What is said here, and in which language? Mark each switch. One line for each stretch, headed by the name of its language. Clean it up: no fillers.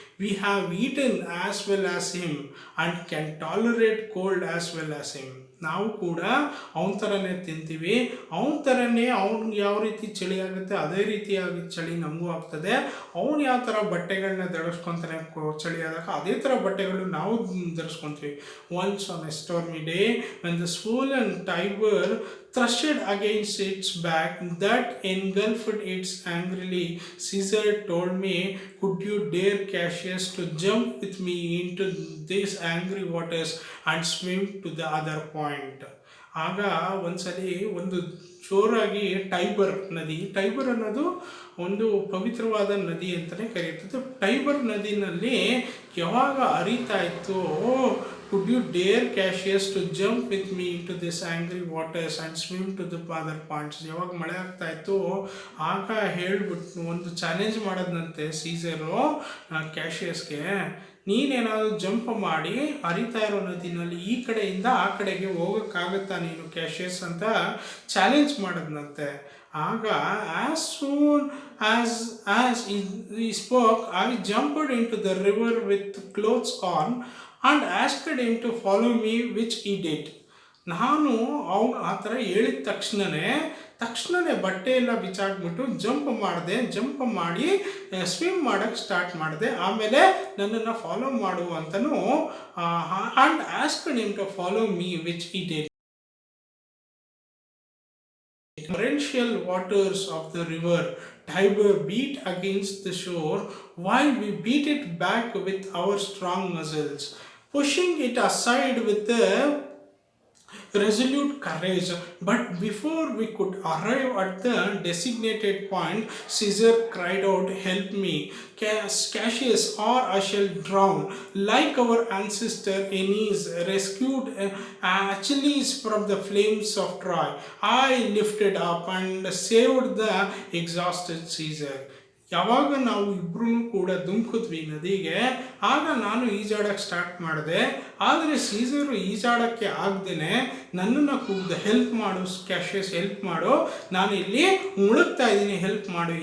English: We have eaten as well as him and can tolerate cold as well as him.
Kannada: ನಾವು ಕೂಡ ಅವನ ಥರನೇ ತಿಂತೀವಿ, ಅವನ ಥರನೇ ಅವ್ನಿಗೆ ಯಾವ ರೀತಿ ಚಳಿ ಆಗುತ್ತೆ ಅದೇ ರೀತಿಯಾಗಿ ಚಳಿ ನಮಗೂ ಆಗ್ತದೆ. ಅವನು ಯಾವ ಥರ ಬಟ್ಟೆಗಳನ್ನ ಧರಿಸ್ಕೊತಾನೆ ಚಳಿ ಆದಾಗ ಅದೇ ಥರ ಬಟ್ಟೆಗಳು ನಾವು ಧರಿಸ್ಕೊತೀವಿ.
English: Once on a stormy day when the swollen Tiber thrusted against its back that engulfed it angrily, Caesar told me, could you dare Cassius to jump with me into these angry waters and swim to the other point?
Kannada: ಆಗ ಒಂದ್ಸಲಿ ಒಂದು ಜೋರಾಗಿ Tiber ಅನ್ನೋದು ಒಂದು ಪವಿತ್ರವಾದ ನದಿ ಅಂತಲೇ ಕರೆಯುತ್ತದೆ. ಟೈಬರ್ ನದಿನಲ್ಲಿ ಯಾವಾಗ ಹರಿತಾ ಇತ್ತು,
English: could you dare Cassius to jump with me into this angry waters and swim to the other points?
Kannada: ಯಾವಾಗ ಮಳೆ ಆಗ್ತಾ ಇತ್ತು ಆಗ ಹೇಳ್ಬಿಟ್ಟು ಒಂದು ಚಾಲೆಂಜ್ ಮಾಡೋದಂತೆ ಸೀಸರು ಕ್ಯಾಶಿಯಸ್ಗೆ, ನೀನೇನಾದರೂ ಜಂಪ್ ಮಾಡಿ ಹರಿತಾ ಇರೋ ನದಿನಲ್ಲಿ ಈ ಕಡೆಯಿಂದ ಆ ಕಡೆಗೆ ಹೋಗೋಕ್ಕಾಗುತ್ತಾ ನೀನು ಕ್ಯಾಶಿಯಸ್ ಅಂತ ಚಾಲೆಂಜ್ ಮಾಡೋದಂತೆ.
English: ಆಗ as soon as he spoke, I jumped into the river with clothes on and asked him to follow me, which he did.
Kannada: ನಾನು ಅವನು ಆ ಥರ ಹೇಳಿದ ತಕ್ಷಣವೇ ಬಟ್ಟೆ ಎಲ್ಲ ಬಿಚ್ಚಾಕ್ಬಿಟ್ಟು ಜಂಪ್ ಮಾಡಿ ಸ್ವಿಮ್ ಮಾಡೋಕ್ಕೆ ಸ್ಟಾರ್ಟ್ ಮಾಡಿದೆ. ಆಮೇಲೆ ನನ್ನನ್ನು ಫಾಲೋ ಮಾಡು ಅಂತಲೂ
English: And asked him to follow me, which he did. Torrential waters of the river Tiber beat against the shore while we beat it back with our strong muscles, pushing it aside with a resolute courage. But before we could arrive at the designated point, Caesar cried out, "Help me, Cassius, or I shall drown, like our ancestor Aeneas rescued Achilles from the flames of Troy. I lifted up and saved the exhausted Caesar."
Kannada: ಯಾವಾಗ ನಾವು ಇಬ್ಬರೂ ಕೂಡ ಧುಮುಕಿದ್ವಿ ನದಿಗೆ, ಆಗ ನಾನು ಈಜಾಡಕ್ಕೆ start ಮಾಡಿದೆ. ಆದರೆ ಸೀಸರು ಈಜಾಡೋಕ್ಕೆ ಆಗ್ದೇ ನನ್ನನ್ನು ಕೂಗ್ದೆ, ಹೆಲ್ಪ್ ಮಾಡು ಕ್ಯಾಶಿಯಸ್, ಹೆಲ್ಪ್ ಮಾಡು, ನಾನು ಇಲ್ಲಿ ಮುಳುಗ್ತಾ ಇದ್ದೀನಿ, ಹೆಲ್ಪ್ ಮಾಡು.